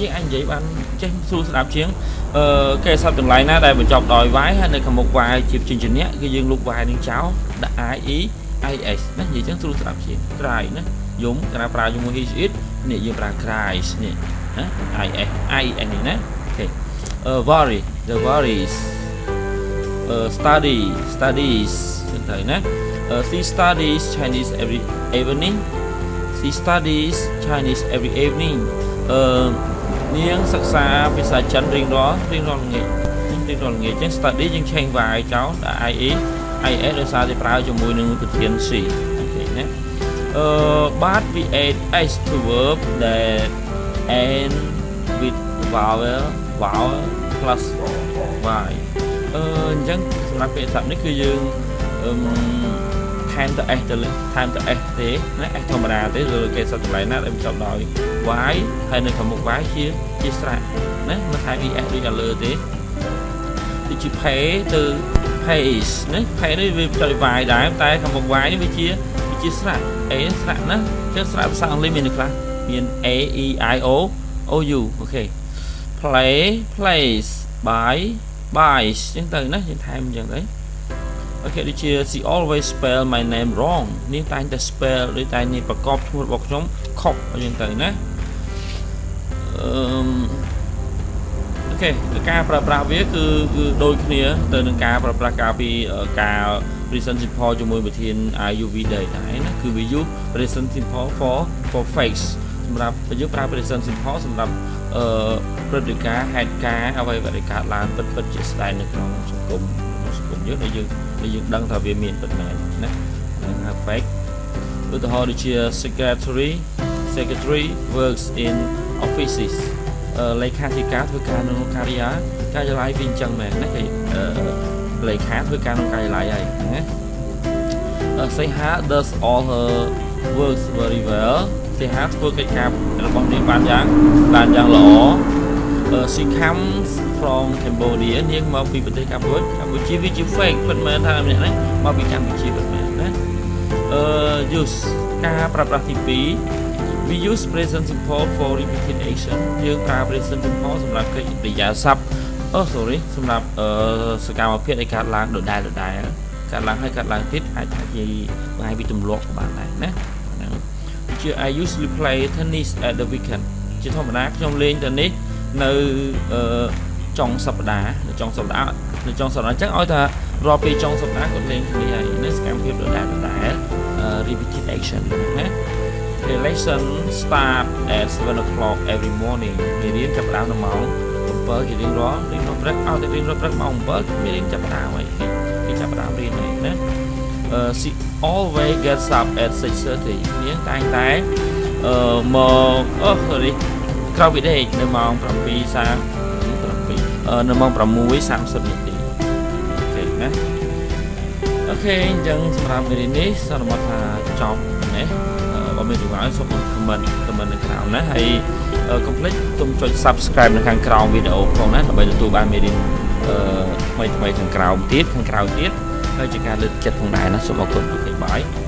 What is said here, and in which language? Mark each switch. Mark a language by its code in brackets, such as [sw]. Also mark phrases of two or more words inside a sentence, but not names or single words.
[km] យើងអាចនិយាយបានចេះស្រួលស្ដាប់ជាងគេសព្ទទាំងឡាយណាដែលបញ្ចប់ដោយ y ហើយនៅខាងមុខ y ជាព្យញ្ជនៈគឺយើងលុប y នឹងចោលដាក់ es ណានិយាយចឹងស្រួលស្ដាប់ជាង cry ណាយំកាលណាប្រើជាមួយ [en] his it [km] នេះយើងប្រើ cries នេះណា es នេះណាអូខេ [en] worry the worries studies [km] ចឹងទៅណា [en] she studies Chinese every evening [km] នាងសិក្សាភាសាចិនរៀងរាល់ល្ងាចចឹង study យើងឆេង y ចោលដាក់ es ដោយសារតែប្រើជាមួយនឹងប្រធាន c អូខេណា [en] but we add s to verb that end with vowel plus y [km] អញ្ចឹងសម្រាប់ពាក្យសព្ទនេះគឺយើងថែមទៅ s ទេណា s ធម្មតា ទេលើគេសព្ទចម្លែកណាដែលបញ្ចប់ដោយ y ហើយនៅខាងមុខ y ជាស្រៈណាមិនថែម es ដូច ដល់លើទេដូចជា pay ទៅ pays ណា pay នេះវាបញ្ចប់ដោយ y ដែរតែខាងមុខ y នេះវាជាស្រៈអីស្រៈណាចឹងស្រៈភាសាអង់គ្លេសមាននៅខ្លះមាន A E I O O U អូខេ [en] play plays buys [km] ចឹងទៅណាយើងថែមអញ្ចឹងទៅអូខេដូចជា [en] she always spell my name wrong [km] នេះតែងតែ spell ដូចតែនេះប្រកបឈ្មោះរបស់ខ្ញុំខុសអញ្ចឹងទៅណា អូខេការប្រើប្រាស់វាគឺដូចគ្នាទៅនឹងការប្រើប្រាស់ការពីការ [en] present simple [km] ជាមួយ វិធាន IUV ដែរណាគឺវា [en] use present simple for face [km] សម្រាប់យើងប្រើ [en] present simple [km] សម្រាប់ព្រឹត្តិការណ៍ហេតុការណ៍អ្វីដែលកើតឡើងពិតជាស្ដែងនៅក្នុងសង្គមយើងដែលយើងដឹងថាវាមានពិតមែនណាហ្នឹងហៅ fake ឧទាហរណ៍ដូចជា [en] secretary works in offices [km] លេខាធិការធ្វើការនៅ ក្នុងការិយាល័យវាអញ្ចឹងមែនណាគេលេខាធ្វើការក្នុងការិយាល័យហើយណា [en] Seha does all her works very well [km] Sehaធ្វើកិច្ចការរបស់នាងបានយ៉ាងល្អ [en] she comes from Cambodia [km] នាងមកពីប្រទេសកម្ពុជាវាជា fake ពិតមែនថាម្នាក់ហ្នឹងមកពីកម្ពុជាពិតមែនណាuse ការប្រើប្រាស់ ទី2 [en] we use present simple for repeated action [km] យើងប្រើ [en] present simple [km] សម្រាប់កិច្ចប្រយោស័ព្ទសម្រាប់សកម្មភាពដែលកើតឡើងដដែលកើតឡើងហើយកើតឡើងទៀត អាចថាជាបង្ហាញពីទម្លាប់ក៏បានដែរណាហ្នឹងជា [en] I usually play tennis at the weekend [km] ជាធម្មតាខ្ញុំលេង tennis នៅ ចុងសប្តាហ៍នៅចុងសប្តាហ៍អញ្ចឹងឲ្យថារាល់ពេលចុងសប្តាហ៍គាត់លេងគ្នាហើយនៅ សកម្មភាពដដែល [en] repeated action [km] ណា [en] lesson start at 7 o'clock every morning [km] មេរៀនចាប់ផ្ដើមនៅម៉ោង 7 ជារៀងរាល់ព្រឹកឲ្យតែរៀងរាល់ព្រឹកម៉ោង 7 មេរៀនចាប់ផ្ដើមហើយគេចាប់ផ្ដើមរៀនហើយណា [en] she always gets up at 6:30 [km] នាងតែងតែមកក្រោយពីដេកនៅម៉ោង 7:37 នៅម៉ោង 6:30 នាទីអូខេណាអូខេអញ្ចឹងសម្រាប់មេរៀននេះសន្មតថាចប់ណាបើមានចម្ងល់សូម comment នៅក្រោមណាហើយកុំភ្លេចសូមចុច subscribe នៅខាងក្រោមវីដេអូផងណាដើម្បីទទួលបានមេរៀនថ្មីខាងក្រោមទៀតហើយជាការលើកទឹកចិត្តផងដែរណាសូមអរគុណអូខេបាយ